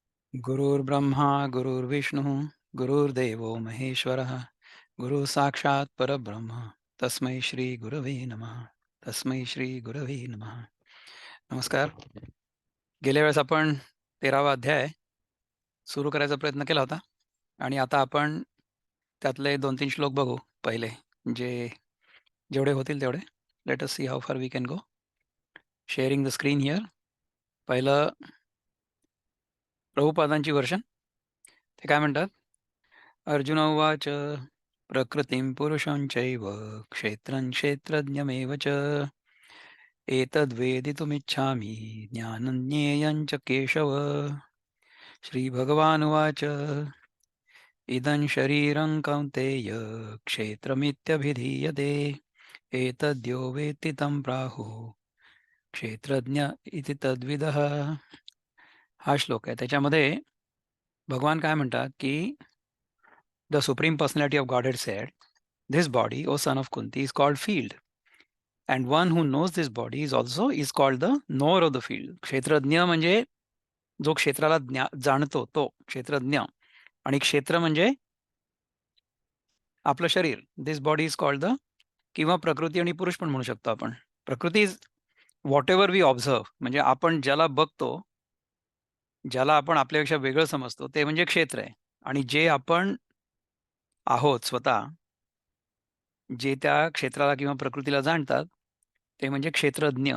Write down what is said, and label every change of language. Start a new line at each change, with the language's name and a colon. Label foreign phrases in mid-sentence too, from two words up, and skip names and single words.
Sanskrit: गुरुर्ब्रह्मा गुरुर्विष्णू गुरुर्देवो महेश्वरः गुरु साक्षात परब्रह्म तस्मै श्री गुरवे नमः. तस्मै श्री गुरवे नमः.
Marathi: नमस्कार. गेल्या वेळेस आपण 13वा अध्याय सुरू करायचा प्रयत्न केला होता आणि आता आपण त्यातले 2-3 श्लोक बघू. पहिले जे जेवढे होतील तेवढे.
English: Let us see how far we can go. Sharing the screen here.
Marathi: पहिलं प्रभुपादांची वर्षन. ते काय म्हणतात?
Sanskrit: अर्जुन उवाच प्रकृतिं पुरुषं चैव क्षेत्रं क्षेत्रज्ञमेव च एतद्वेदितुमिच्छामि ज्ञानं ज्ञेयं च केशव. श्रीभगवानुवाच इदं शरीरं कौन्तेय क्षेत्रमित्यभिधीयते एतद्यो वेत्ति तं प्राहुः क्षेत्रज्ञ इति तद्विदः.
Marathi: हा श्लोक आहे. त्याच्यामध्ये भगवान काय म्हणतात की
English: The Supreme Personality of Godhead said, "This body, O son of Kunti, is called field, and one who knows this body is called the knower of the field."
Marathi: क्षेत्रज्ञ म्हणजे जो क्षेत्राला जाणतो तो क्षेत्रज्ञ, आणि क्षेत्र म्हणजे आपलं शरीर.
English: This body is called the,
Marathi: किंवा प्रकृती आणि पुरुष पण म्हणू शकतो आपण. प्रकृती
English: is what ever we observe,
Marathi: म्हणजे आपण ज्याला बघतो, ज्याला आपण आपल्यापेक्षा वेगळं समजतो, ते म्हणजे क्षेत्र आहे. आणि जे आपण आहोत स्वतः, जे त्या क्षेत्राला किंवा प्रकृतीला जाणतात, ते म्हणजे क्षेत्रज्ञ.